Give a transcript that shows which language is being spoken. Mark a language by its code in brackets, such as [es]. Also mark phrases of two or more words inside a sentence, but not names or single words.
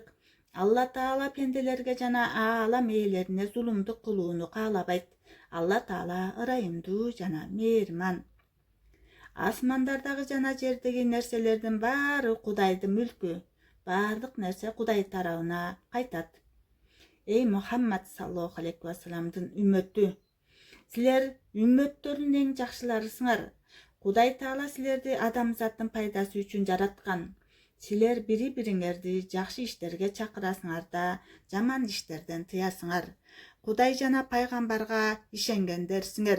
[ky] Алла Таала пенделерге жана аалам ээлерине зулумдук кылууну каалабайт. Алла Таала ырайымдуу жана мээрман. Асмандардагы жана жердеги нерселердин баары Кудайдын мүлкү. Баардык нерсе Кудай тарабына кайтат. Эй Мухаммад [ar] صلى الله عليه و [ky] салламдын үммөтү, силер үммөттөрдүн эң жакшыларысыңар. Кудай Таала силерди адамзаттын пайдасы үчүн жараткан. Силер бири-бириңерди жакшы иштерге чакырасыңар да, жаман иштерден тыясыңар. Кудай жана пайгамбарга ишенгендерсиңер.